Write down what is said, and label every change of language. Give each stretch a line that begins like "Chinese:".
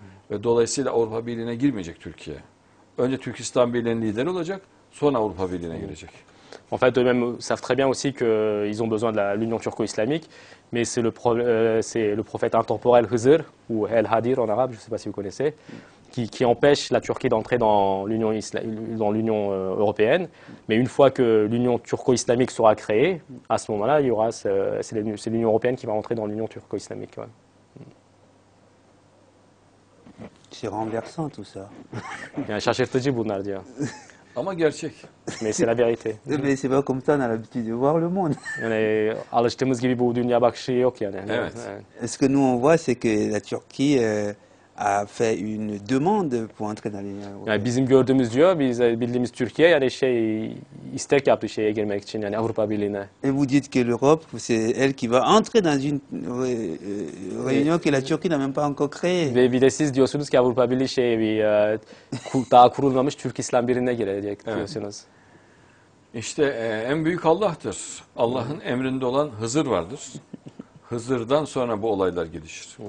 Turkish: Ve dolayısıyla Avrupa Birliği'ne girmeyecek Türkiye. Önce Türkistan Birliği'nin lideri olacak, sonra Avrupa Birliği'ne girecek.
French: En fait, eux-mêmes savent très bien aussi qu'ils ont besoin de l'Union turco-islamique, mais c'est le prophète intemporel Hızır, ou El Hadir en arabe, je ne sais pas si vous connaissez, qui empêche la Turquie d'entrer dans l'Union européenne. Mais une fois que l'Union turco-islamique sera créée, à ce moment-là, c'est l'Union européenne qui va entrer dans l'Union turco-islamique. Ouais. C'est renversant tout ça.
Turkish: Yani şaşırtıcı bunlar diyor. Ama gerçek.
French: Mais c'est la vérité. Mais c'est pas comme ça, on a l'habitude de voir le monde.
Turkish: Yani alıştığımız gibi bu dünya bakışı yok yani. Evet.
French: Ce que nous on voit, c'est que la Turquie a fait une demande pour entrer dans l'Union
Turkish: Yani
French: européenne.
Turkish: bizim gördüğümüz diyor, biz bildiğimiz Türkiye yani istek yaptı şeye girmek için yani Avrupa Birliği'ne.
French: Et vous dites que l'Europe, c'est elle qui va entrer dans une réunion que la Turquie n'a même pas encore créée.
Turkish: Ve bir de siz diyorsunuz ki Avrupa Birliği daha kurulmamış Türk İslam Birliği'ne girecek diyorsunuz. İşte en büyük Allah'tır. Allah'ın emrinde olan Hızır vardır. Hızır'dan sonra bu olaylar gelişir.